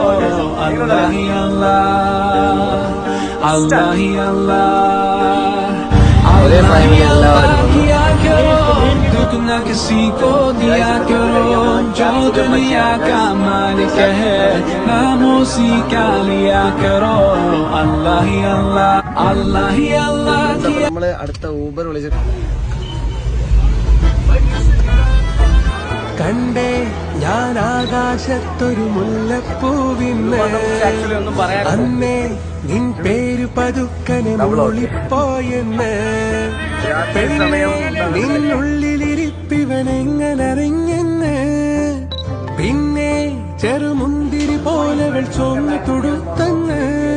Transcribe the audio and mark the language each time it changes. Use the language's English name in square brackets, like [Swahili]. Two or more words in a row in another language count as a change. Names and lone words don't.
[Hindi] अल्लाह ही अल्लाह, अल्लाह ही अल्लाह, अल्लाह ही अल्लाह किया करो, दुनिया किसी को दिया करो, जो दुनिया का मालिक है नाम उसी का लिया करो। अल्लाह ही अल्लाह, अल्लाह ही अल्लाह। [Malayalam] നമ്മള് അടുത്ത ഊബർ വിളിച്ചിട്ട് കണ്ടേ ഞാൻ ആകാശത്തൊരു മുല്ലപ്പൂവിന്ന്, അന്നേ നിൻ പേര് പതുക്കനെ മൂളിപ്പോയെന്ന്, പെണ്ണേ നിന്നുള്ളിലിരിപ്പിവനെങ്ങനറിഞ്ഞെന്ന്, പിന്നെ ചെറുമുന്തിരി പോലവൾ ചോന്നു തുടുത്തങ്ങ്.